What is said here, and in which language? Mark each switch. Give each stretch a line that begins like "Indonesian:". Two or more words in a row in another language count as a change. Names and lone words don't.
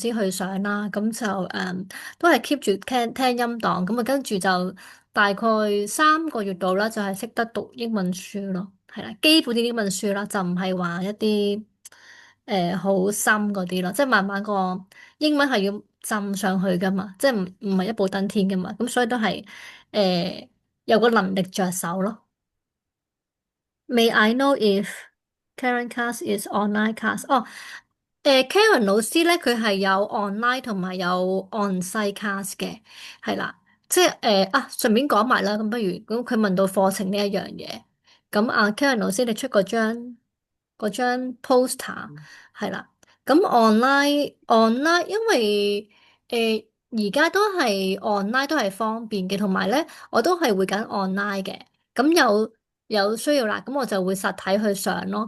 Cantonese: 師去上啦，咁就都係 keep 住聽音檔，咁啊跟住就大概3個月度啦，就係識得讀英文書咯，係啦，基本啲英文書啦，就唔係話一啲好深嗰啲咯，即係慢慢個英文係要浸上去噶嘛，即係唔係一步登天噶嘛，咁所以都係有個能力着手咯。
English: May I know if Karen class is online class？
Cantonese: 哦，Karen 老師咧，佢係有 online 同埋有
English: on-site class
Cantonese: 嘅，係啦，即係順便講埋啦，咁不如咁佢問到課程呢一樣嘢，咁啊 Karen 老師你出嗰張 poster 係啦，咁 online 因為而家都係 online 都係方便嘅，同埋咧我都係會揀 online 嘅，咁有需要啦，咁我就會實體去上咯。